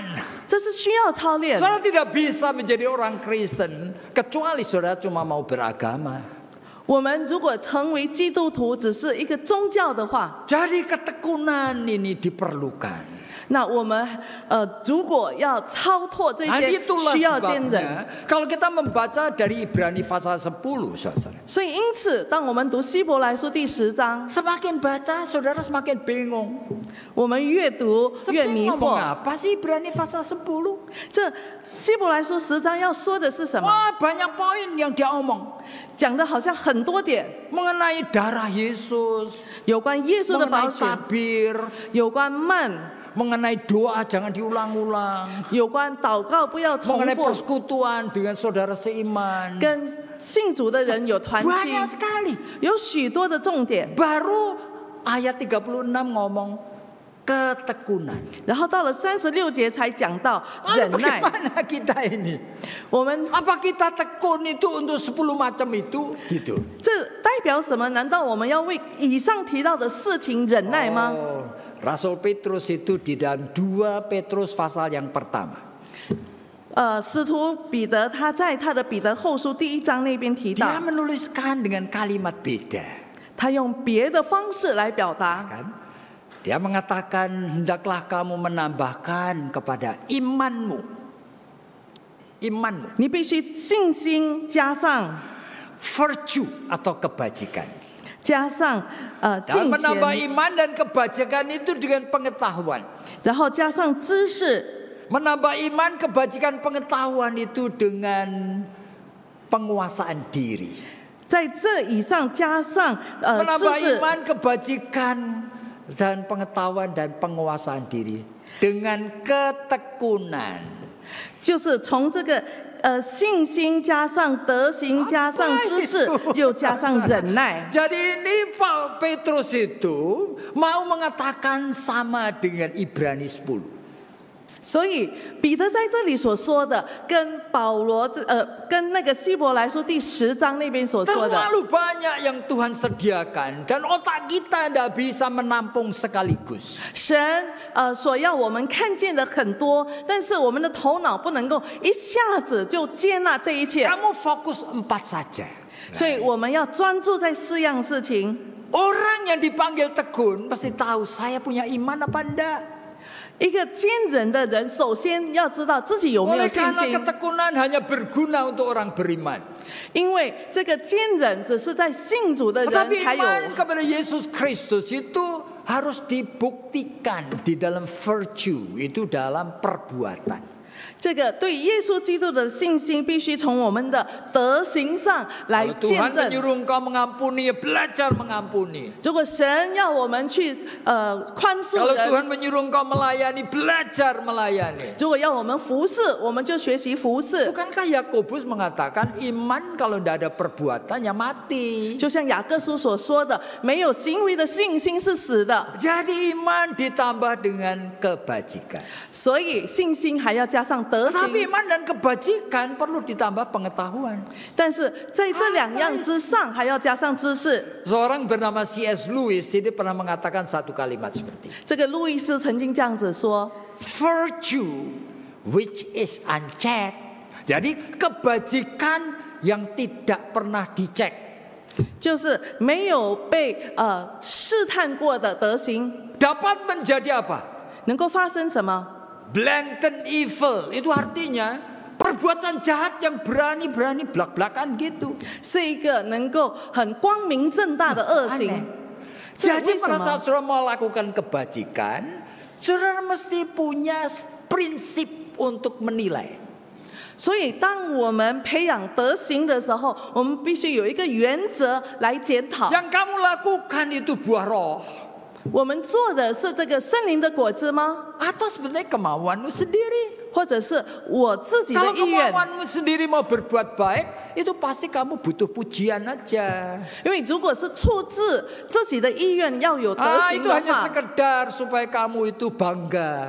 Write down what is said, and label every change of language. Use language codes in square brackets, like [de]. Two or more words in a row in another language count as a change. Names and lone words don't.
[zh] 这是需要操练。 [id] Saudara tidak bisa menjadi orang Kristen kecuali saudara cuma mau beragama. [zh] 我们如果成为基督徒，只是一个宗教的话， [id] Jadi ketekunan ini diperlukan. [zh] 那我们如果要超脱这些 [id] itulah [zh] 需要见人， [id] sebabnya kalau kita membaca dari Ibrani pasal 10, saudara. [zh] 所以因此，当我们读希伯来书第10章， [id] Semakin baca, saudara semakin bingung. [zh] 我们越读越 [id] Sebenarnya [zh] 迷 [id] ngomong [zh] 惑。 [id] apa sih Ibrani pasal 10? [zh] 这希伯来书10章要说的是什么？ [id] Wah, banyak poin yang dia omong. [zh] 讲的好像很多点， [id] Mengenai darah Yesus, [zh] 有关耶稣的宝 [id] mengenai [zh] 血， [id] tabir, [zh] 有关慢， [id] mengenai doa jangan diulang-ulang, [zh] 有关祷告不要重 [id] mengenai [zh] 复， [id] persekutuan dengan saudara seiman. [zh] 跟信主的人有团契， [id] Banyak sekali. [zh] 有许多的重点。 [id] Baru ayat 36 ngomong ketekunan. [zh] 然后到了36节才讲到 [id] Lalu [zh] 忍耐。 [id] bagaimana kita ini? [zh] 我们 [id] Apa kita tekun itu untuk 10 macam itu? Gitu. [zh] 这代表什么？难道我们要为以上提到的事情忍耐吗？ [id] Oh, Rasul Petrus itu di dalam 2 Petrus pasal yang pertama. [zh] 使徒彼得他在他的彼得后书第1章那边提到， [id] Dia menuliskan dengan kalimat beda. [zh] 他用别的方式来表达。 [id] Kan? Dia mengatakan hendaklah kamu menambahkan kepada imanmu. Imanmu. [zh] 你必须信心加上 [id] Virtue atau kebajikan. [zh] 加上 [id] Dan [zh] 敬 [id] menambah [zh] 虔， [id] iman dan kebajikan itu dengan pengetahuan. [zh] 然后加上知识， [id] Menambah iman, kebajikan, pengetahuan itu dengan penguasaan diri. [zh] 在这以上加上 [id] Menambah [zh] 知识， [id] iman, kebajikan, dan pengetahuan dan penguasaan diri dengan ketekunan. [zh] 就是从这个信心加上德行加上知识，又加上忍耐。 [id] Jadi ini Pak Petrus itu mau mengatakan sama dengan Ibrani 10. [zh] 所以彼得在这里所说的，跟保罗跟那个希伯来书第10章那边所说的， [id] Terlalu banyak yang Tuhan sediakan dan otak kita tidak bisa menampung sekaligus. [zh] 神所要我们看见的很多，但是我们的头脑不能够一下子就接纳这一切， [id] Kamu fokus 4 saja. [zh] 所以我们要专注在4样事情。 [id] Orang yang dipanggil tekun pasti tahu saya punya iman apa enggak. [zh] 一个坚忍的人，首先要知道自己有没有 [id] Oleh [zh] 信 [id] karena [zh] 心， [id] ketekunan hanya berguna untuk orang beriman. [zh] 因为这个坚忍只是在信主的人 [id] Tetapi [zh] 才有。 [id] iman kepada Yesus Kristus itu harus dibuktikan di dalam virtue, itu dalam perbuatan. [zh] 这个对耶稣基督的信心，必须从我们的德行上来 [id] Kalau [zh] 见 [id] Tuhan [zh] 证。 [id] menyuruh engkau mengampuni, ya belajar mengampuni. [zh] 如果神要我们去宽恕 [id] Kalau [zh] 人， [id] Tuhan menyuruh engkau melayani, belajar melayani. [zh] 如果要我们服侍，我们就学习服侍。 [id] Bukankah Yakobus mengatakan iman kalau tidak ada perbuatan ya mati. [zh] 就像雅各书所说的，没有行为的信心是死的， [id] Jadi iman ditambah dengan kebajikan. [zh] 所以信心还要加上德 [id] Tetapi [zh] 行。 [id] iman dan kebajikan perlu ditambah pengetahuan. [zh] 但是在这2样之上，还要加上知识。 [id] Seorang bernama C.S. Lewis ini pernah mengatakan satu kalimat seperti [zh] 这个路易斯曾经这样子说 [en] virtue which is unchecked. [id] Jadi kebajikan yang tidak pernah dicek. [zh] 就是没有被试探过的德行， [id] Dapat menjadi apa? [zh] 能够发生什么？ [en] Blatant evil. [id] Itu artinya perbuatan jahat yang berani-berani belak-belakan gitu. [zh] 是一个能够很光明正大的恶行。 [id] Jadi [zh] 为什 [id] pada [zh] 么？ [id] saat saudara melakukan kebajikan, saudara mesti punya prinsip untuk menilai. [zh] 所以，当我们培养德行的时候，我们必须有一个原则来检讨。 [id] Yang kamu lakukan itu buah roh. [zh] 我们做的是这个圣灵的果子吗？ [id] Atau sebenarnya kemauanmu sendiri. [zh] 或者是我自己的 [id] Kalau [zh] 意愿？ [id] kemauanmu sendiri mau berbuat baik, itu pasti kamu butuh pujian aja. [zh] 因为如果是出自自己的意愿要有德行 [id] Itu [zh] 的 [id] hanya [zh] 话， [id] sekedar supaya kamu itu bangga.